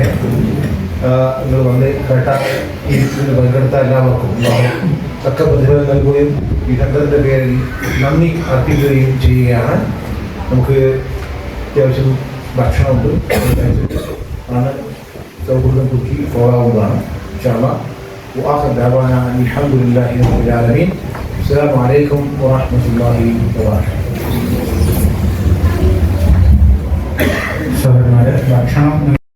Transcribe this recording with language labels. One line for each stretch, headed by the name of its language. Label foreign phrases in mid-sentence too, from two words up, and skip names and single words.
Malayalam: നിങ്ങൾ വന്ന് കേട്ട ഈ പങ്കെടുത്ത എല്ലാവർക്കും തക്ക പ്രതിഫലം നൽകുകയും ഈ സെൻ്ററിൻ്റെ പേരിൽ നന്ദി അർപ്പിക്കുകയും ചെയ്യുകയാണ്. നമുക്ക് അത്യാവശ്യം ഭക്ഷണമുണ്ട്, ആണ് സൗഹൃദം കുക്കി പോകാവുന്നതാണ്.
Arabic: إن شاء الله. وآخر دعوانا الحمد لله رب العالمين. السلام عليكم ورحمة الله وبركاته.
Malayalam: സഹോദരന്മാരെ, ഭക്ഷണം